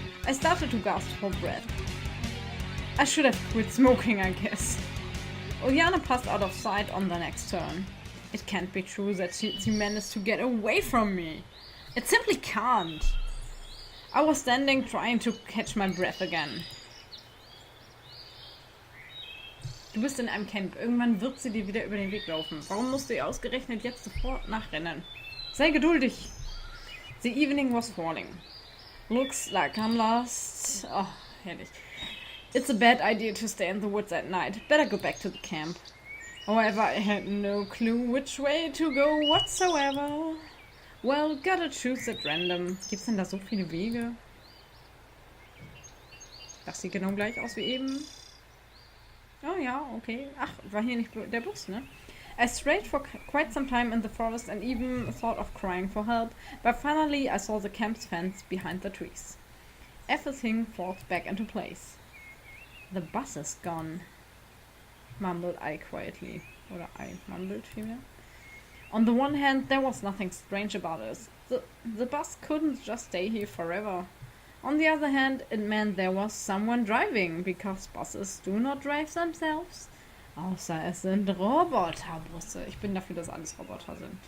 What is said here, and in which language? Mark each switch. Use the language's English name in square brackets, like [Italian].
[English] I started to gasp for breath. I should have quit smoking, I guess. Oljana passed out of sight on the next turn. It can't be true that she managed to get away from me. It simply can't. I was standing trying to catch my breath again. [German] Du bist in einem Camp. Irgendwann wird sie dir wieder über den Weg laufen. Warum musst du ihr ausgerechnet jetzt sofort nachrennen? Sei geduldig. [English] The evening was falling. Looks like I'm lost. [German] Oh, herrlich. [English] It's a bad idea to stay in the woods at night. Better go back to the camp. However, I had no clue which way to go whatsoever. Well, gotta choose at random. [German] Gibt's denn da so viele Wege? Das sieht genau gleich aus wie eben. Oh ja, okay. Ach, war hier nicht der Bus, ne? [English] I strayed for quite some time in the forest and even thought of crying for help, but finally I saw the camp's fence behind the trees. Everything falls back into place. The bus is gone, mumbled I quietly. Or I mumbled vielmehr. On the one hand, there was nothing strange about it. The bus couldn't just stay here forever. On the other hand, it meant there was someone driving, because buses do not drive themselves. [German] Außer es sind Roboterbusse. Ich bin dafür, dass alles Roboter sind.